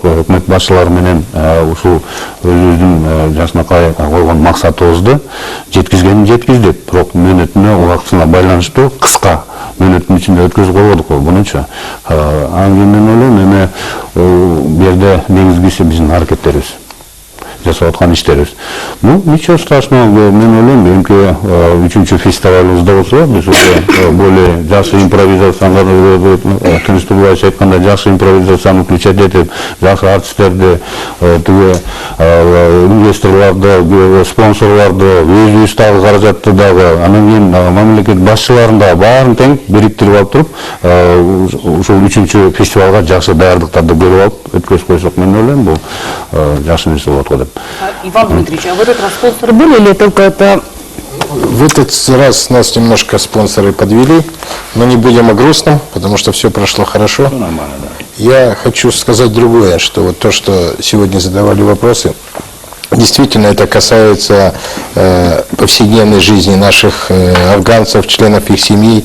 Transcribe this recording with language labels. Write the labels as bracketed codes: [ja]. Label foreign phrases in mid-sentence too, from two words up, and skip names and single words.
[ky] Өкмөт башчылары менен ушул өзүбүздүн жакшынакай койгон максатыбызды жеткизгенин жеткиздик. Бирок мөөнөтүнө, убактысына байланыштуу кыска мөөнөттүн ичинде өткөзүп койбодук мунунча. Анан кийин мен ойлойм, эми бул жерде негизгиси биздин аракеттерибиз, жасап аткан иштерибиз. [ru] Ну, ничего страшного, [ky] мен ойлойм, эми 3-чү фестивалыбызда болсо, биз [ru] уже более [ky] жакшы импровизацияга, Тынч Турдубаевич айткандай, жакшы импровизацияны включать этип, жакшы артисттерди, тиги инвесторлорду, спонсорлорду, өзүбүз дагы каражатты дагы, анан кийин мамлекет башчыларын дагы баарын тең бириктирип алып туруп, ушул 3-чү фестивалга жакшы даярдыктарды көрүп алып өткөзүп койсок, мен ойлойм, бул жакшы нерсе болот го деп. [ru] Иван Дмитриевич, а в этот раз спонсоры были или только это... В этот раз нас немножко спонсоры подвели, но не будем о грустном, потому что все прошло хорошо. Нормально, да. Я хочу сказать другое, что вот то, что сегодня задавали вопросы, действительно это касается повседневной жизни наших афганцев, членов их семей.